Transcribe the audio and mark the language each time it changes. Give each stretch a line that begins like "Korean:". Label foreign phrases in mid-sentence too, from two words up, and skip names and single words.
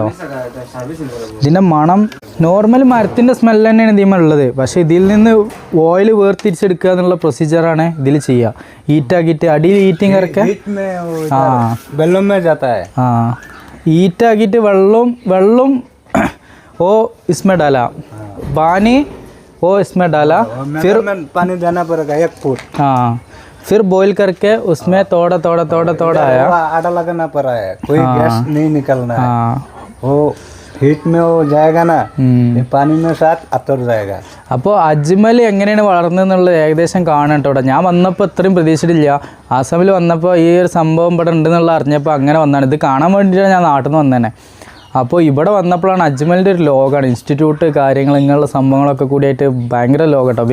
Malayalam: ഇതിൻ്റെ മണം നോർമൽ മരത്തിൻ്റെ സ്മെല്ല് തന്നെയാണ് ഇതിന്മേൽ ഉള്ളത്. പക്ഷേ ഇതിൽ നിന്ന് ഓയിൽ വേർതിരിച്ചെടുക്കുക എന്നുള്ള പ്രൊസീജിയറാണ് ഇതിൽ ചെയ്യുക. ഹീറ്റാക്കിയിട്ട് അടിയിൽ ഹീറ്റിംഗ് ഇറക്കുക. ആ ഹീറ്റാക്കിയിട്ട് വെള്ളം ഓ
Hindi: इसमें डाला पानी, वो इसमें डाला, फिर पानी देना पड़ेगा 1 फुट. हाँ फिर बॉईल करके उसमें थोड़ा आया. आटा लगाना पड़ा है, कोई गैस नहीं निकलना है. हाँ वो हीट में वो जाएगा ना, ये पानी में साथ अतर जाएगा.
Malayalam: അപ്പോൾ അജ്മൽ എങ്ങനെയാണ് വളർന്നതെന്നുള്ളത് ഏകദേശം കാണാൻ കേട്ടോ. ഞാൻ വന്നപ്പോൾ ഇത്രയും പ്രതീക്ഷിച്ചിട്ടില്ല. ആസാമിൽ വന്നപ്പോൾ ഈ ഒരു സംഭവം ഇവിടെ ഉണ്ടെന്നുള്ള അറിഞ്ഞപ്പോൾ അങ്ങനെ വന്നതാണ്. ഇത് കാണാൻ വേണ്ടിയിട്ടാണ് ഞാൻ നാട്ടിൽ നിന്ന് വന്നതന്നെ. അപ്പോൾ ഇവിടെ വന്നപ്പോഴാണ് അജ്മലിൻ്റെ ഒരു ലോകമാണ്, ഇൻസ്റ്റിറ്റ്യൂട്ട് കാര്യങ്ങൾ ഇങ്ങനെയുള്ള സംഭവങ്ങളൊക്കെ കൂടിയായിട്ട് ഭയങ്കര ലോകം കേട്ടോ.